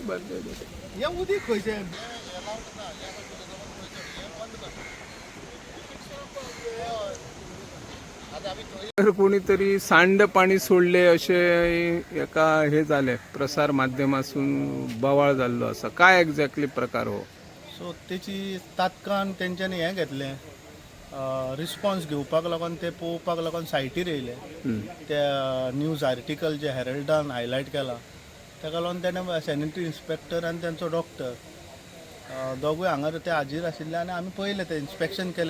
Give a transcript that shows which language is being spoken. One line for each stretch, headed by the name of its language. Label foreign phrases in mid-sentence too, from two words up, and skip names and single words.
Konkani: या उदीक खंयचे
Marathi: तर कोणीतरी सांडपाणी सोडले असे एका हे झाले प्रसार माध्यमातून
Konkani: बवाळ जाल्लो असा.
Marathi: काय एक्झॅक्टली प्रकार हो?
Konkani: सो तेची तात्काळ तेंच्यांनी हें घेतलें रिस्पॉन्स घेवपाक लागून ते पळोवपाक लागून सायटीर येयले. त्या
English: news article
Konkani: जे हेरल्डान हायलायट केला ताका लागून तेणें
English: sanitary inspector
Konkani: आनी तेंचो डॉक्टर दोगूय हांगा ते हाजीर आशिल्ले आनी आमी पळयलें तें इन्स्पेक्शन केलें.